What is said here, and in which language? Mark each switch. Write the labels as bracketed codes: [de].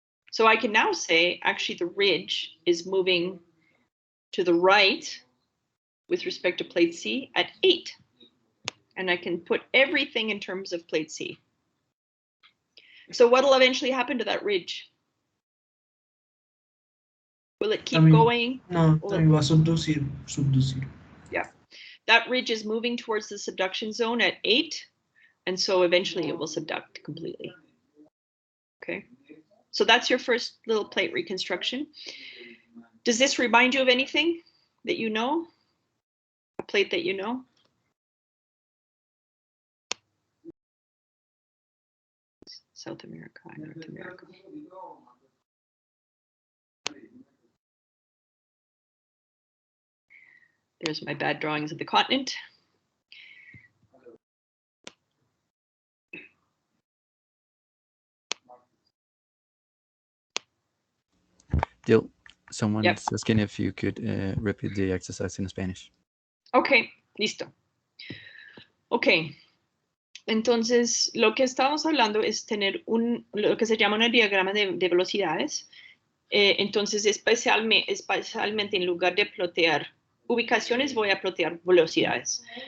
[en] So I can now say, actually, the ridge is moving to the right with respect to plate C at 8. And I can put everything in terms of plate C. So what will eventually happen to that ridge? Will it keep going? [es] No, también va a subducir. [en] Yeah, that ridge is moving towards the subduction zone at 8. And so eventually it will subduct completely. Okay, so that's your first little plate reconstruction. Does this remind you of anything that you know? A plate that you know? South America, North America. There's my bad drawings of the continent. Jill, someone Yep. is asking if you could repeat the exercise in Spanish. [es] Ok, listo. Ok, entonces lo que estamos hablando es tener lo que se llama un diagrama de velocidades. Entonces, especialmente en lugar de plotear ubicaciones, voy a plotear velocidades.